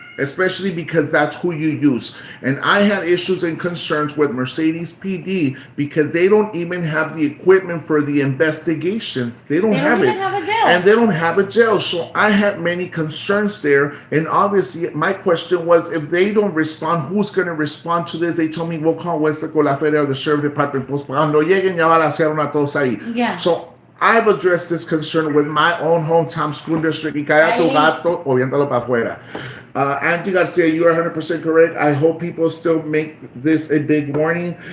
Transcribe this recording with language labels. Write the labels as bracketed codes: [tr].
[en] Especially because that's who you use. And I had issues and concerns with Mercedes PD because they don't even have the equipment for the investigations. They don't have it. Have a jail. And they don't have a jail. So I had many concerns there. And obviously, my question was, if they don't respond, who's going to respond to this? They told me, we'll call Westaco La Feria or the Sheriff Department. [es] Pues cuando lleguen ya balacearon a todos ahí. [en] Yeah. So I've addressed this concern with my own hometown school district. [es] Y calla tu gato o viéntalo para afuera. [en] Angie Garcia, you are 100% correct. I hope people still make this a big warning.